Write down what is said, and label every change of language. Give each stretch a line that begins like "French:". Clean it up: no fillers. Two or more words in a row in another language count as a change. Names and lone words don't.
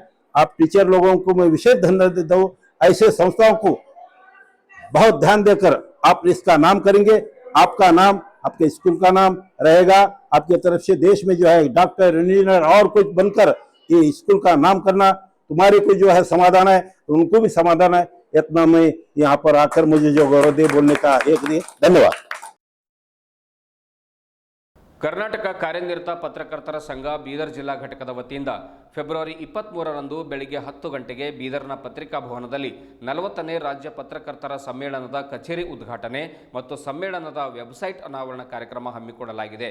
Hindi: आप टीचर लोगों को मैं विशेष धन्यवाद देता हूँ. ऐसे संस्थाओं को बहुत ध्यान देकर आप इसका नाम करेंगे, आपका नाम, आपके स्कूल का नाम रहेगा. आपके तरफ से देश में जो है डॉक्टर, इंजीनियर और कुछ बनकर ये स्कूल का नाम करना, तुम्हारे को जो है समाधान है, उनको भी समाधान है. इतना मैं यहाँ पर आकर मुझे जो गौरव दे बोलने का एक दिन धन्यवाद.
Kannada: ಕರ್ನಾಟಕ ಕಾರ್ಯನಿರತ ಪತ್ರಕರ್ತರ ಸಂಘ ಬೀದರ್ ಜಿಲ್ಲಾ ಘಟಕದ ವತಿಯಿಂದ ಫೆಬ್ರವರಿ 23ರಂದು ಬೆಳಿಗ್ಗೆ 10 ಗಂಟೆಗೆ ಬೀದರ್ನ ಪತ್ರಿಕಾ ಭವನದಲ್ಲಿ 40ನೇ ರಾಜ್ಯ ಪತ್ರಕರ್ತರ ಸಮ್ಮೇಳನದ ಕಚೇರಿ ಉದ್ಘಾಟನೆ ಮತ್ತು ಸಮ್ಮೇಳನದ ವೆಬ್ಸೈಟ್ ಅನಾವರಣ ಕಾರ್ಯಕ್ರಮ ಹಮ್ಮಿಕೊಳ್ಳಲಾಗಿದೆ.